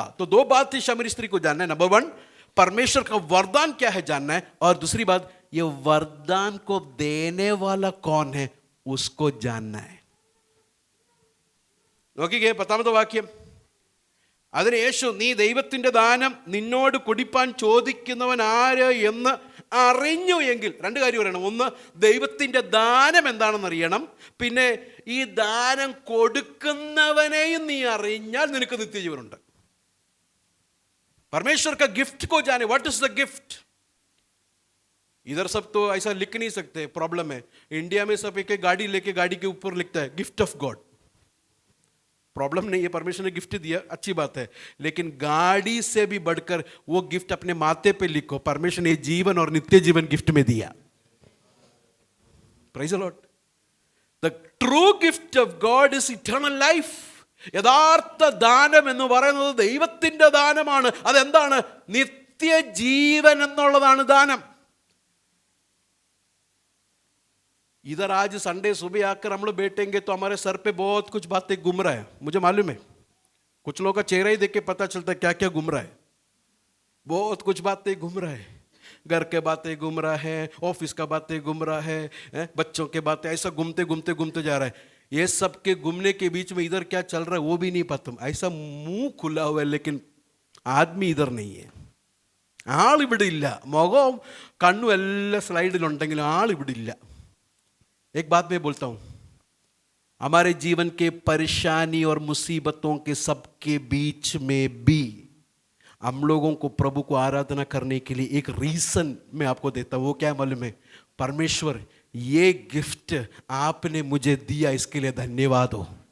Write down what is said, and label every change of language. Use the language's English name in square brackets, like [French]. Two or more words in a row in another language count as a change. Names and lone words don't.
[Hindi] तो 2 बात थी शमरी स्त्री को जानना है. नंबर 1 परमेश्वर का वरदान क्या है जानना है, और दूसरी बात ये वरदान को देने वाला कौन है उसको जानना है. [Malayalam] നോക്കിക്കേ 10ാമത്തെ വാക്യം. അതിന് യേശു, നീ ദൈവത്തിൻ്റെ ദാനം നിന്നോട് കുടിപ്പാൻ ചോദിക്കുന്നവൻ ആര് എന്ന് അറിഞ്ഞു എങ്കിൽ. രണ്ട് കാര്യം പറയണം. ഒന്ന്, ദൈവത്തിൻ്റെ ദാനം എന്താണെന്ന് അറിയണം. പിന്നെ ഈ ദാനം കൊടുക്കുന്നവനെയും നീ അറിഞ്ഞാൽ നിനക്ക് നിത്യജീവനുണ്ട്. [Hindi] परमेश्वर का गिफ्ट को जाने. [English] What is the gift? [Hindi] इधर सब तो ऐसा लिख नहीं सकते, प्रॉब्लम है. इंडिया में सब एक गाड़ी लेके गाड़ी के ऊपर लिखता है [English] gift of God. [Hindi] प्रॉब्लम नहीं है, परमेश्वर ने गिफ्ट दिया, अच्छी बात है. लेकिन गाड़ी से भी बढ़कर वो गिफ्ट अपने माथे पे लिखो, परमेश्वर ने जीवन और नित्य जीवन गिफ्ट में दिया. [English] Praise the Lord. The true gift of God is eternal life. [Malayalam] യഥാർത്ഥ ദാനം എന്ന് പറയുന്നത് ദൈവത്തിൻ്റെ ദാനമാണ്. അതെന്താണ്? നിത്യജീവൻ എന്നുള്ളതാണ് ദാനം. [Hindi] इधर आज संडे सुबह आकर हम लोग बैठेंगे तो हमारे सर पे बहुत कुछ बातें घूम रहा है. मुझे मालूम है, कुछ लोगों का चेहरा ही देख के पता चलता है क्या क्या घूम रहा है. बहुत कुछ बातें घूम रहा है. घर के बातें घूम रहा है, ऑफिस का बातें घूम रहा है, बच्चों के बातें, ऐसा घूमते घूमते घूमते जा रहा है. ये सब के घूमने के बीच में इधर क्या चल रहा है वो भी नहीं पता. ऐसा मुंह खुला हुआ है लेकिन आदमी इधर नहीं है. [Malayalam] ആളിവിടെ ഇല്ല. മുഖവും കണ്ണും എല്ലാ സ്ലൈഡിലുണ്ടെങ്കിലും ആളിവിടെ ഇല്ല. [Hindi] एक बात मैं बोलता हूँ, हमारे जीवन के परेशानी और मुसीबतों के सबके बीच में भी हम लोगों को प्रभु को आराधना करने के लिए एक रीजन मैं आपको देता हूँ. वो क्या मालूम है? परमेश्वर, ये गिफ्ट आपने मुझे दिया, इसके लिए धन्यवाद हो.